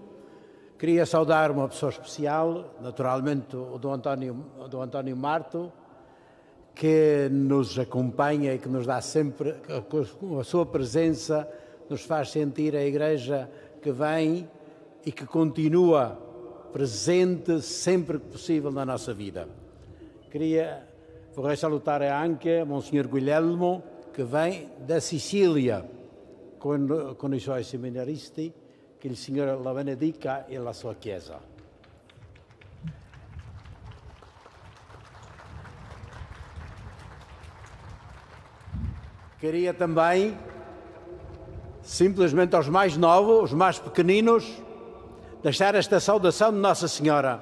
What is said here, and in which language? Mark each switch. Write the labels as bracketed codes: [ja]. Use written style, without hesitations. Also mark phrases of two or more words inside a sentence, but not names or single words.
[pt] Queria saudar uma pessoa especial, naturalmente o Dom António Marto, que nos acompanha e que nos dá sempre, com a sua presença, nos faz sentir a Igreja que vem e que continua presente sempre que possível na nossa vida. [it] Vorrei salutare anche Monsignor Guglielmo, che vem da Sicilia con i suoi seminaristi, che il Signore la benedica e la sua Chiesa. [pt] Queria também, simplesmente aos mais novos, os mais pequeninos, deixar esta saudação de Nossa Senhora.